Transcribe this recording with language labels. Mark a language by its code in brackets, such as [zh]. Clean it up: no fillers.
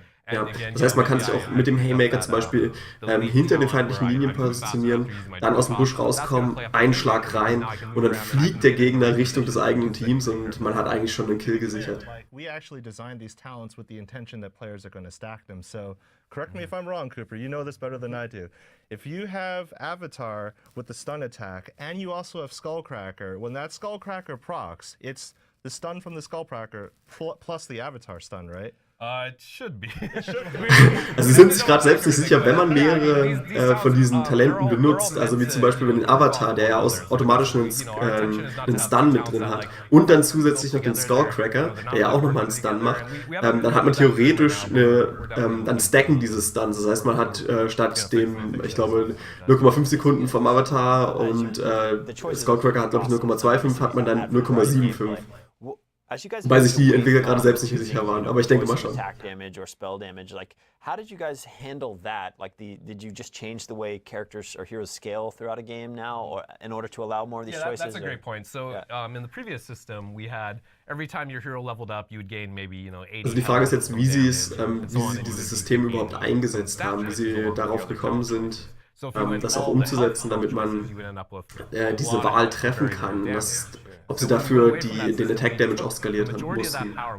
[de] Ja, das heißt, man kann sich auch mit dem Haymaker zum Beispiel hinter den feindlichen Linien positionieren, dann aus dem Busch rauskommen, einen Schlag rein und dann fliegt der Gegner Richtung des eigenen Teams und man hat eigentlich schon einen Kill gesichert. [en] We actually designed these talents with the intention that players are going to stack them. So correct me if I'm wrong, Cooper. You know this better than I do. If you have Avatar with the stun attack and you also have Skullcracker, when that Skullcracker procs, it's the stun from the Skullcracker plus the Avatar stun, right? It should be. [de] Also sie sind sich gerade selbst nicht sicher, wenn man mehrere von diesen Talenten benutzt, also wie zum Beispiel den Avatar, der ja automatisch einen Stun mit drin hat, und dann zusätzlich noch den Skullcracker, der ja auch nochmal einen Stun macht, dann hat man theoretisch dann stacken diese Stuns. Das heißt, man hat statt dem, ich glaube, 0,5 Sekunden vom Avatar und Skullcracker hat, glaube ich, 0,25, hat man dann 0,75. Weil sich die Entwickler gerade selbst nicht sicher waren, aber ich denke mal schon. [en] Attack damage or spell damage. Like, how did you guys handle that? Like, did you just change the way characters or heroes scale throughout a game now, or in order to allow more of these choices? That's a great point. So, in the previous system, we had every time your hero leveled up, you would gain maybe 80. [de] Also die Frage ist jetzt, wie sie dieses System überhaupt eingesetzt haben, wie sie darauf gekommen sind, das auch umzusetzen, damit man diese Wahl treffen kann. Ob sie dafür den Attack Damage auch skaliert haben mussten.